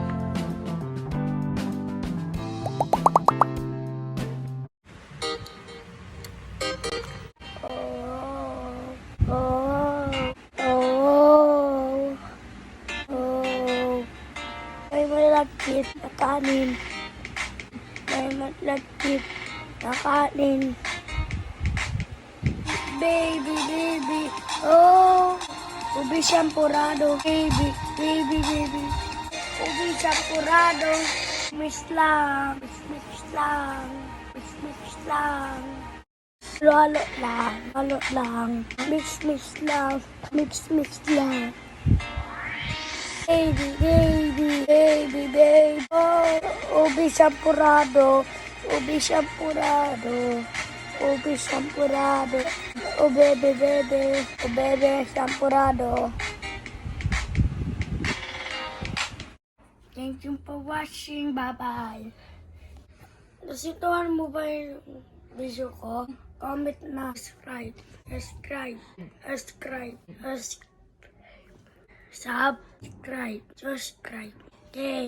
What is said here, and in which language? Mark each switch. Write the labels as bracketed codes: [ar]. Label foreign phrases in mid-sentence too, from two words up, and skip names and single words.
[tl] May malagkit na kanin. May malagkit na kanin. [en] Baby, baby. Oh, [tl] ube champorado. [en] Baby, baby, baby. [tl] Ube champorado. Mix lang. Mix lang. Mix lang. Halo lang. Halo lang. Mix lang. Mix lang. [en] Baby, baby, baby, baby. [tl] Oh, ube champorado. Ube champorado. Ube champorado. [en] Oh, baby, baby. Oh, baby champorado. Thank you for watching. Bye-bye. [tl] Nasituhan mo ba yung video ko? Comment na. [en] Subscribe. Subscribe. Subscribe. Subscribe. Subscribe. Okay.